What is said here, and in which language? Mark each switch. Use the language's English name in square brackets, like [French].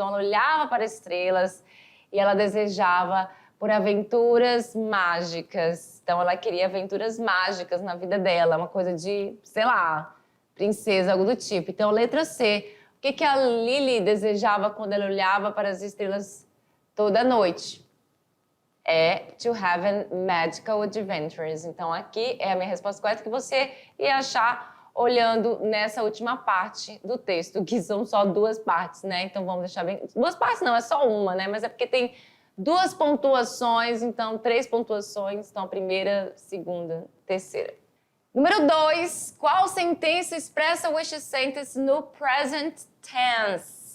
[Portuguese] Então, ela olhava para as estrelas e ela desejava por aventuras mágicas. Então, ela queria aventuras mágicas na vida dela, uma coisa de, sei lá, princesa, algo do tipo. Então, letra C. O que a Lily desejava quando ela olhava para as estrelas toda noite? É [English] to have magical adventures. [Portuguese] Então, aqui é a minha resposta correta, que você ia achar olhando nessa última parte do texto, que são só 2 partes, né? Então, vamos deixar bem... 2 partes não, é só uma, né? Mas é porque tem 2 pontuações, então 3 pontuações. Então, a primeira, segunda, terceira. Número 2, qual sentença expressa o wish sentence no present tense?